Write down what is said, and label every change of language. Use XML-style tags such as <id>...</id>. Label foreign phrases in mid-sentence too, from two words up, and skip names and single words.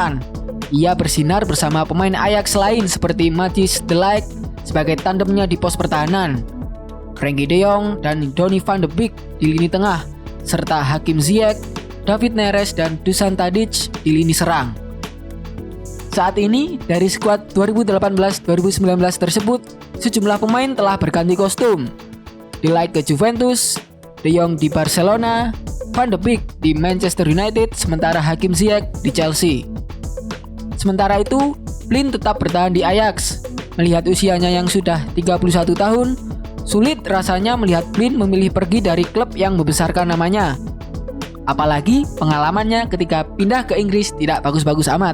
<id>Ia bersinar bersama pemain Ajax lain seperti Matthijs de Ligt, sebagai tandemnya di pos pertahanan, Frenkie de Jong dan Donny van de Beek di lini tengah, serta Hakim Ziyech, David Neres, dan Dusan Tadic di lini serang. Saat ini, dari skuad 2018-2019 tersebut, sejumlah pemain telah berganti kostum. De Ligt ke Juventus, De Jong di Barcelona, Van de Beek di Manchester United, sementara Hakim Ziyech di Chelsea. Sementara itu, Blind tetap bertahan di Ajax. Melihat usianya yang sudah 31 tahun, sulit rasanya melihat Blind memilih pergi dari klub yang membesarkan namanya. Apalagi pengalamannya ketika pindah ke Inggris tidak bagus-bagus amat.</id>